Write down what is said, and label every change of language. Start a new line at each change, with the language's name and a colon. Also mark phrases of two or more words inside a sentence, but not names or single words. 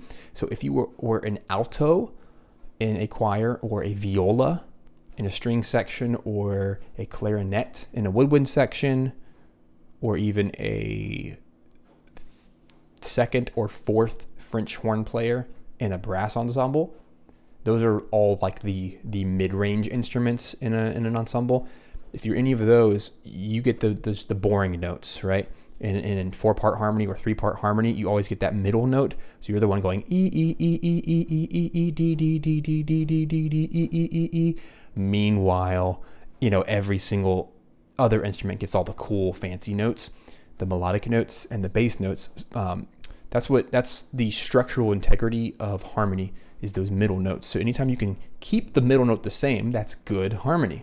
English: So if you were an alto in a choir, or a viola in a string section, or a clarinet in a woodwind section, or even a second or fourth French horn player in a brass ensemble, those are all like the mid-range instruments in an ensemble. If you're any of those, you get the boring notes, right? And in 4-part harmony or 3-part harmony, you always get that middle note. So you're the one going E E E E E E E E D D D D D D D D E E E E. Meanwhile, every single other instrument gets all the cool fancy notes, the melodic notes and the bass notes. That's the structural integrity of harmony, is those middle notes. So anytime you can keep the middle note the same, that's good harmony.